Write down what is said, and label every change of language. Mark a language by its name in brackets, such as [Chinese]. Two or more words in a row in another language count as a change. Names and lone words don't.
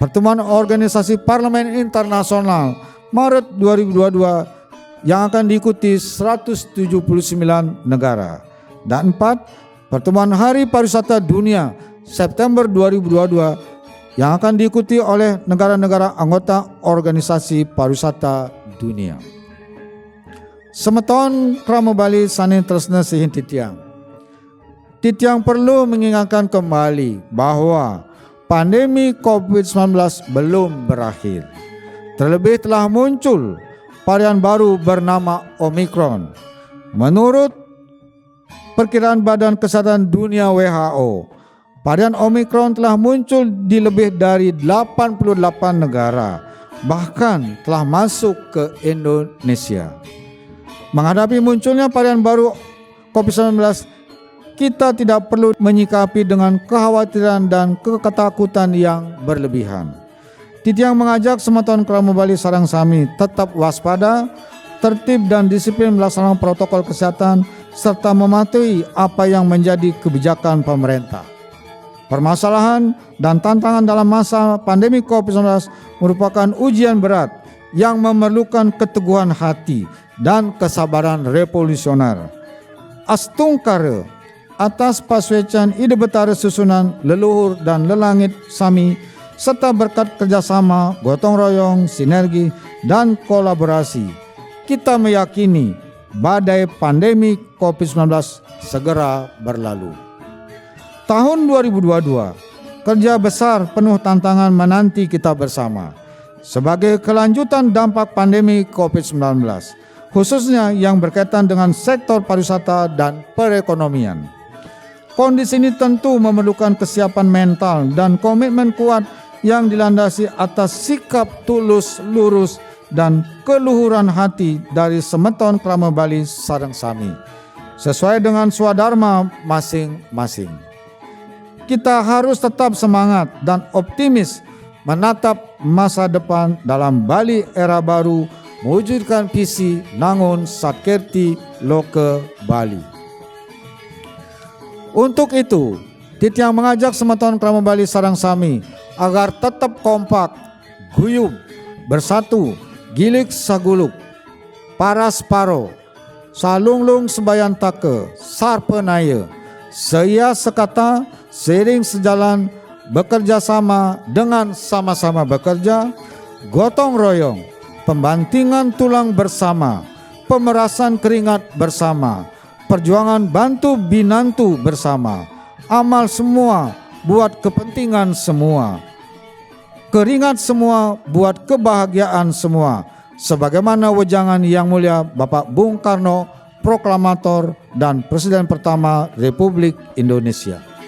[Indonesian] Pertemuan Organisasi Parlemen Internasional Maret 2022 yang akan diikuti 179 negara. Dan 4. Pertemuan Hari Pariwisata Dunia September 2022 yang akan diikuti oleh negara-negara anggota Organisasi Pariwisata Dunia. [Balinese] Semeton kramo Bali saning tresna sihin titiang. [Indonesian] Titiang perlu mengingatkan kembali bahwa pandemi COVID-19 belum berakhir. Terlebih telah muncul varian baru bernama Omicron. Menurut perkiraan Badan Kesehatan Dunia WHO, varian Omicron telah muncul di lebih dari 88 negara, bahkan telah masuk ke Indonesia. Menghadapi munculnya varian baru COVID-19, kita tidak perlu menyikapi dengan kekhawatiran dan ketakutan yang berlebihan. Titiang mengajak [Balinese] semeton kramo Bali sareng sami [Indonesian] tetap waspada, tertib dan disiplin melaksanakan protokol kesehatan serta mematuhi apa yang menjadi kebijakan pemerintah. Permasalahan dan tantangan dalam masa pandemi COVID-19 merupakan ujian berat yang memerlukan keteguhan hati dan kesabaran revolusioner. Astungkara atas [Balinese] paswecan ide betara susunan leluhur dan lelangit sami [Indonesian] serta berkat kerjasama, gotong royong, sinergi, dan kolaborasi, kita meyakini badai pandemi COVID-19 segera berlalu. Tahun 2022, kerja besar penuh tantangan menanti kita bersama sebagai kelanjutan dampak pandemi COVID-19, khususnya yang berkaitan dengan sektor pariwisata dan perekonomian. Kondisi ini tentu memerlukan kesiapan mental dan komitmen kuat yang dilandasi atas sikap tulus, lurus, dan keluhuran hati dari [Balinese] semeton kramo Bali sareng sami, [Indonesian] sesuai dengan swadharma masing-masing. Kita harus tetap semangat dan optimis menatap masa depan dalam Bali era baru, mewujudkan visi Nangun Satkerti Loke Bali. Untuk itu, Titiang mengajak [Balinese] semeton kramo Bali sareng sami [Indonesian] agar tetap kompak, guyub, bersatu, [Balinese] gilik saguluk, paras paro, salunglung sebayan take, sarpenaya, [Indonesian] seia sekata, seiring sejalan, bekerja sama dengan sama-sama bekerja, gotong royong, pembantingan tulang bersama, pemerasan keringat bersama, perjuangan bantu binantu bersama, amal semua buat kepentingan semua, keringat semua buat kebahagiaan semua, sebagaimana wejangan Yang Mulia Bapak Bung Karno, proklamator dan Presiden pertama Republik Indonesia.